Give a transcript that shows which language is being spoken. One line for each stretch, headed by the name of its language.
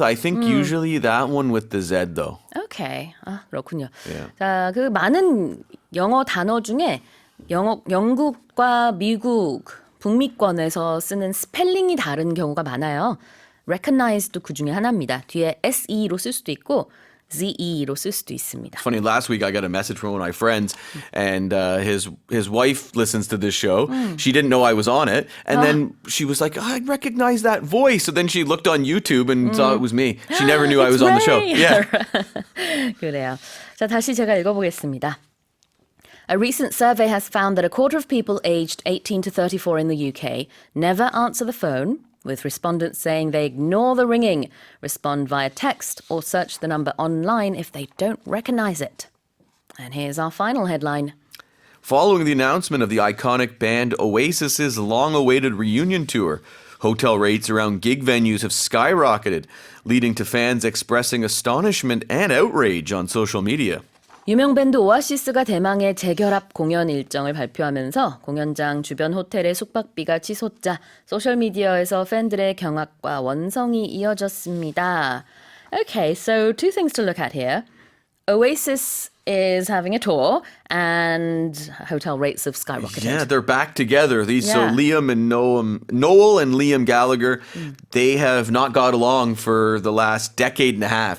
English: I think usually that one with the Z though.
Korean: Okay. 아, 그렇군요.
English: Yeah.
Korean: 자, 그 많은 영어 단어 중에 영국과 미국, 북미권에서 쓰는 스펠링이 다른 경우가 많아요. recognize도 그 중에 하나입니다. 뒤에 SE로 쓸 수도 있고 ZE로 쓸 수도 있습니다.
English: Funny, last week I got a message from one of my friends, and his wife listens to this show. She didn't know I was on it, and then she was like, I recognize that voice. So then she looked on YouTube and saw it was me. She never knew I was on the show. Ray. Yeah.
Korean: 그래요. 자, 다시 제가 읽어보겠습니다.
English: A recent survey has found that a quarter of people aged 18 to 34 in the UK never answer the phone, with respondents saying they ignore the ringing, respond via text, or search the number online if they don't recognize it. And here's our final headline. Following the announcement of the iconic band Oasis's long-awaited reunion tour, hotel rates around gig venues have skyrocketed, leading to fans expressing astonishment and outrage on social media.
Korean: 유명 밴드 오아시스가 대망의 재결합 공연 일정을 발표하면서 공연장 주변 호텔의 숙박비가 치솟자 소셜미디어에서 팬들의 경악과 원성이 이어졌습니다.
English: Okay, so two things to look at here. Oasis is having a tour and hotel rates have skyrocketed. Yeah, they're back together. So Yeah. Liam and Noel and Liam Gallagher, they have not got along for the last decade and a half.